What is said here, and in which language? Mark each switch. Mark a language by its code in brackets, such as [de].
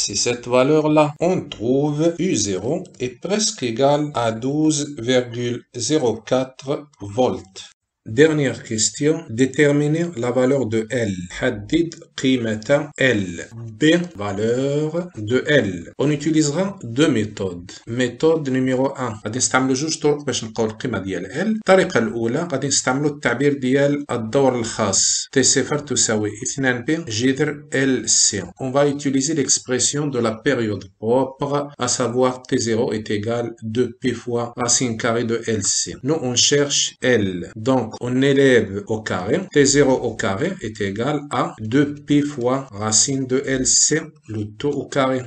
[fr] C'est cette valeur-là. On trouve U0 est presque égal à 12,04 volts. Dernière question, déterminer la valeur de L. [ar] حدد قيمة L. [fr] B, valeur de L. On utilisera deux méthodes. Méthode numéro 1. [ar] غادي نستعملوا جوج طرق باش نلقاو القيمة ديال L. الطريقة الأولى غادي نستعملوا التعبير ديال الدور الخاص. T0 تساوي 2B جذر LC. [fr] On va utiliser l'expression de la période propre, à savoir T0 est égal 2P fois racine carrée de LC. Nous, on cherche L. Donc, on élève au carré. T0 au carré est égal à 2pi fois racine de LC, le tout au carré.